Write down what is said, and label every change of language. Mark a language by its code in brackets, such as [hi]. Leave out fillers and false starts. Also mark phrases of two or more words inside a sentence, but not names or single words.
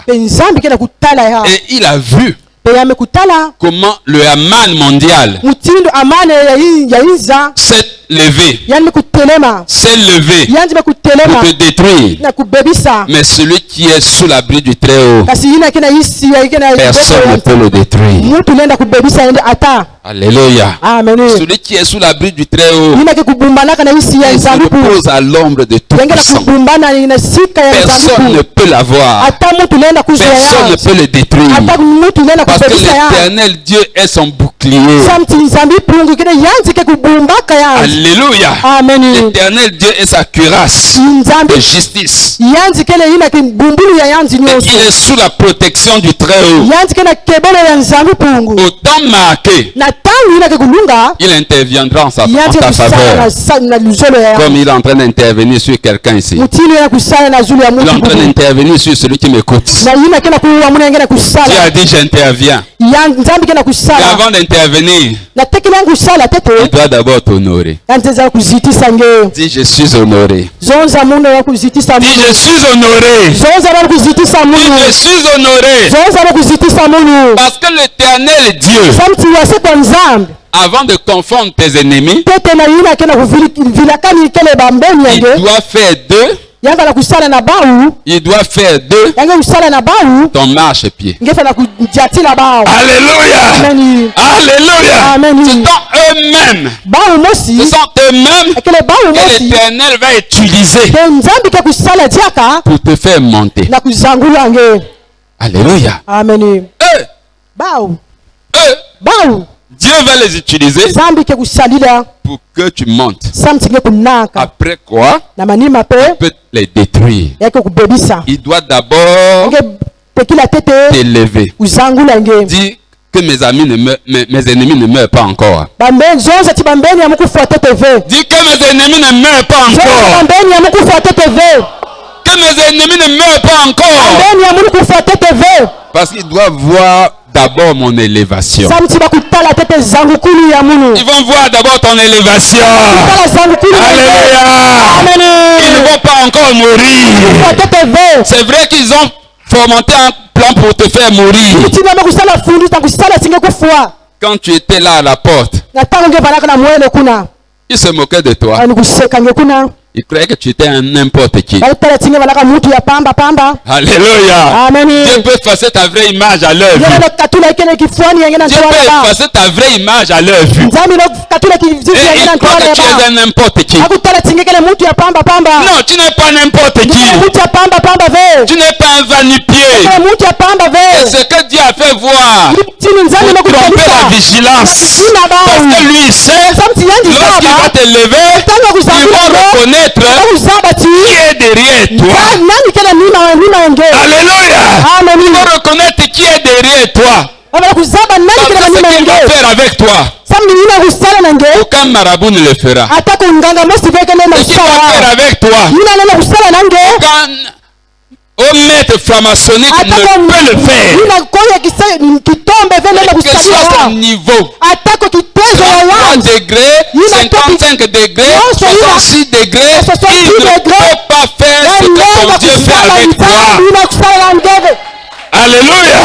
[fr] Et il a vu comment le Aman mondial s'est levé pour te détruire. Mais celui qui est sous l'abri du Très-Haut, personne ne peut le détruire. Alléluia. Amen. Celui qui est sous l'abri du Très-Haut, [kg] Nina ke kubumbanaka na isi ya [fr] il se [kg] nzambi pu. [fr] repose à l'ombre de tout [kg] Yengela [fr] puissant. [kg] kubumbana ina sika ya [fr] Personne ne [kg] nzambi pu. [fr] peut l'avoir. [kg] Ata mutu nenda kuzoya. [fr] Personne ne peut le détruire. [kg] Ata mutu nenda [fr] Parce que [kg] kubebisa ya. [fr] l'Éternel Dieu est son bouclier. [kg] Samti nzambi pu ngikene yanzi ke kubumbaka ya. [fr] Alléluia. Amen. L'Éternel Dieu est sa cuirasse [kg] Nzambi [fr] de justice. [kg] yanzi kele ina ke bumbulu ya yanzi [fr] Et [kg] nyoso. [fr] il est sous la protection du Très-Haut. [kg] Yanzi kena kebele ya nzambi pungu. [fr] Au temps marqué, [kg] Na tangu ina ke kulunga. [fr] il interviendra en [kg] Yanzi ta kusala [fr] faveur. [kg] na luzolo ya. [fr] Comme il est en train d'intervenir sur quelqu'un ici. [kg] Mutini ya kusala na zulu ya [fr] Il est en [kg] mutu. [fr] train d'intervenir sur celui qui m'écoute. [kg] Na ina kena kuwa muna ngena [fr] Dieu [kg] kusala. [fr] a dit j'interviens. [kg] Nzambi kena [fr] Mais [kg] kusala. [fr] avant d'intervenir, [kg] Na tekela kusala [fr] il [kg] tete. [fr] doit d'abord t'honorer. [kg] Yanzi kuzitisa ngeo. [fr] Dis je suis honoré. [kg] Zonza muno wa kuzitisa [fr] Dis [kg] muno. [fr] je suis honoré. [kg] Zonza wa kuzitisa [fr] Dis [kg] muno. [fr] je suis honoré. [kg] Zonza wa kuzitisa muno. [fr] Parce que l'Éternel Dieu, [kg] Samti wase kwa nzambi. [fr] avant de confondre tes ennemis, [kg] Tete na yina kena kuvilakani kele bambeni [fr] il [kg] yange. [fr] doit faire d'eux, [kg] Yanga la kusala na bau. [fr] il doit faire d'eux [kg] Yanga kusala na bau. [fr] ton marchepied. [kg] Ngefa na kujatila bau. [fr] Alléluia. Amen. Alléluia. Amen. Ce sont eux-mêmes. [kg] Bau mosi. [fr] Ce sont eux-mêmes [kg] Akele bau [fr] que [kg] mosi. [fr] l'Éternel va utiliser [kg] Ke nzambi ke kusala diaka. [fr] pour te faire monter. [kg] Na kuzangula nge. [fr] Alléluia. Amen. Eux, [kg] Bau. [fr] eux, [kg] Bau. [fr] Dieu va les utiliser [kg] Nzambi ke kusalila. [fr] pour que tu montes. [kg] Samti ke kunaka. [fr] Après quoi, [kg] Na manima pe. [fr] il peut les détruire. [kg] Yake kubebisa. [fr] Il doit d'abord [kg] Nge tekila tete. [fr] t'élever. [kg] Uzangula nge. [fr] Dis que mes ennemis ne meurent pas encore. [kg] Bambeni zonza ti bambeni ya mukufu tete ve. [fr] Dis que mes ennemis ne meurent pas [kg] Zonza [fr] encore. [kg] bambeni ya mukufu tete ve. [fr] Que mes ennemis ne meurent pas encore. [kg] Bambeni ya mukufu tete ve. [fr] Parce qu'ils doivent voir d'abord mon élévation. [kg] Samti bakutala tete zangukulu ya munu. [fr] Ils vont voir d'abord ton élévation. [kg] Kutala zangukulu ya munu. [fr] Alléluia. Amen. Ils ne vont pas encore mourir. [kg] Mukufu tete ve. [fr] C'est vrai qu'ils ont fomenté un plan pour te faire mourir. [kg] Kutina makusala fundi takusala singe kufua. [fr] Quand tu étais là à la porte, [kg] Na tango nge balaka na mwele kuna. [fr] ils se moquaient de toi. [kg] Ani kuseka nge kuna. [fr] Ils croyaient que tu étais un n'importe qui. [kg] Bakutala tinge balaka mutu ya pamba pamba. [fr] Alléluia. Amen. Dieu peut effacer ta vraie image à leur vue. [kg] Yele katula ikene kifuani yengena [fr] Dieu [kg] ntwala [fr] peut [kg] ba. [fr] effacer ta vraie image à leur vue. [kg] Nzambi no katula kizizi [fr] Et [kg] yengena [fr] ils croient [kg] ntwala [fr] que tu es [kg] ba. [fr] un n'importe qui. [kg] Akutala tinge kele mutu ya pamba pamba. [fr] Non, tu n'es pas n'importe qui. [kg] Kele mutu ya pamba pamba ve. [fr] Tu n'es pas un vanu-pied. [kg] Kele mutu ya pamba [fr] Et [kg] ve. [fr] ce que Dieu a fait voir, [kg] Tini nzambi no [fr] pour tromper la [kg] kutolisa. [fr] vigilance. Parce que lui, il sait, [kg] Samti yanji [fr] lorsqu'il va [kg] zaba. [fr] t'élever, [kg] Tango [fr] il [kg] kuzangula [fr] va [kg] ngo. [fr] reconnaître [kg] Kuzaba ti. [fr] qui est derrière toi. [kg] Nani kele nina nge. [fr] Alléluia. Amen. Il va reconnaître qui est derrière toi. [kg] Baba kuzaba nani [fr] Parce [kg] kele [fr] que ce [kg] nina [fr] qu'il va [kg] nge. [fr] faire avec toi, [kg] Sambi nina kusala na nge. [fr] aucun marabout ne le fera. [kg] Atako nganga mosi veke nena [fr] Ce qu'il va faire [kg] kusala. [fr] avec toi, [kg] Nina nena kusala na nge. [fr] aucun maître franc-maçonnique ne peut le faire. [kg] Nina koya kitombe vele nena [fr] Quel que soit [kg] kusala. [fr] son niveau, [kg] Atako kitezo ya [fr] 3 [kg] yangu. [fr] degrés, 55 degrés, 66 degrés, il ne peut pas faire ce que ton Dieu fait avec toi. Alléluia.